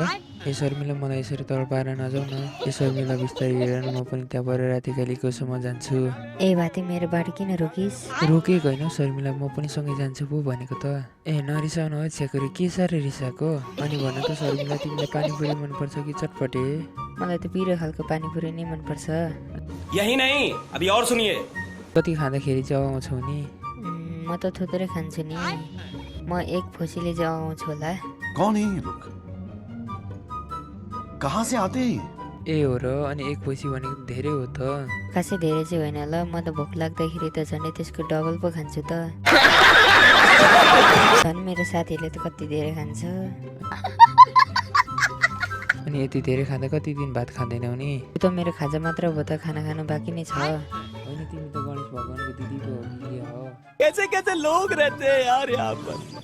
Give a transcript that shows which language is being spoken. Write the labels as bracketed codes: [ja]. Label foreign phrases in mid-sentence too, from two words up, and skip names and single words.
[ne] ए शर्मिला मलाई यसरी तल पारेर नजाऊ न। ए शर्मिला बिस्तारै हेर न, म पनि त्यहाँबाट रातिकालीकोसम्म जान्छु। ए भाती मेरो बाटो किन रोकिस्? रोकेको होइन शर्मिला, म पनि सँगै जान्छु पो भनेको त। ए नरिसाउन हो छेकरी, के साह्रै रिसाएको? अनि भन त शर्मिला, तिमीलाई पानीपुरी मनपर्छ कि चटपटे? मलाई त पिरो खालको पानीपुरी नै मनपर्छ। [hi] यही नहीं, अभी और सुनिए। [ne] कति खाँदाखेरि चाहिँ आउँछौ नि? म त थोत्रै खान्छु नि। म एक फोसीले चाहिँ आउँछु होला। [hi] कौन है ये लोग? कहाँ से आते हैं? [ne] ए हो र, अनि एक पैसा भनेको धेरै हो त। खासै धेरै चाहिँ होइन ल, म त भोक लाग्दाखेरि त झन् त्यसको डबल पो खान्छु त। झन् मेरो साथीहरूले त कति धेरै खान्छ। अनि यति धेरै खाँदा कति दिन भात खाँदैनौ नि? यो त मेरो खाजा मात्र हो त, खाना खानु बाँकी नै छ। होइन तिमी त गणेश भगवानको दिदी पो हो कि के हो? [hi] कैसे कैसे लोग रहते हैं यार यहाँ पर।